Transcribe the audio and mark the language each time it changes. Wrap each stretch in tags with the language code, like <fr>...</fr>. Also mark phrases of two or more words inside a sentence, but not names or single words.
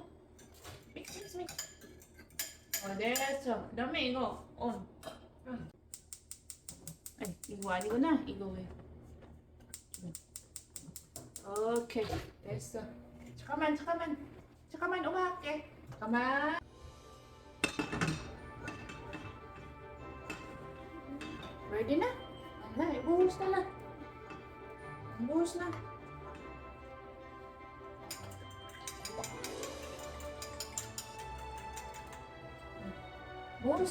<ko>믹스. 됐어. 그다음에 이거 이거 아니구나. 이거 왜? 오케이. 됐어. 잠깐만 엄마 할게. 잠깐만.</ko> <tl>Ready na? Na, ibuhos na lang. Ibuhos na. Buhos.</tl>